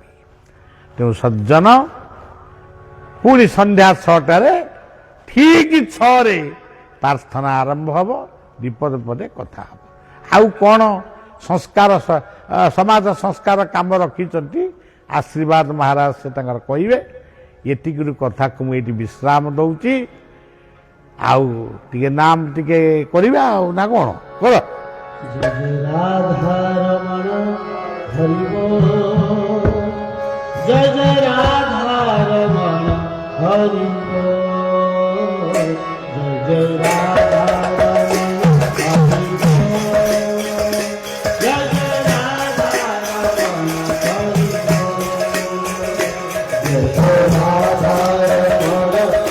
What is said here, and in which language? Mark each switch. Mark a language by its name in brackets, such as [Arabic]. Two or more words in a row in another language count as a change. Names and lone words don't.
[Odia] ତେଣୁ ସଜ୍ଜନ, ପୁଣି ସନ୍ଧ୍ୟା 6ଟାରେ ଠିକ୍ 6ରେ ପ୍ରାର୍ଥନା ଆରମ୍ଭ ହେବ, ବିପଦ ପଦେ କଥା ହେବ। ଆଉ କ'ଣ ସଂସ୍କାର, ସମାଜ ସଂସ୍କାର କାମ ରଖିଛନ୍ତି, ଆଶୀର୍ବାଦ ମହାରାଜ ସେ ତାଙ୍କର କହିବେ। ଏତିକିରୁ କଥାକୁ ମୁଁ ଏଇଠି ବିଶ୍ରାମ ଦେଉଛି। ଆଉ ଟିକେ ନାମ ଟିକେ କରିବା ଆଉ ନା କ'ଣ କର? [Bangla] রাধারমণ হরিব, জয় জয় রাধারমণ হরিব, জয় জয় রাধারমণ হরিব, জয় জয় রাধারমণ হরিব, জয় জয় রাধারমণ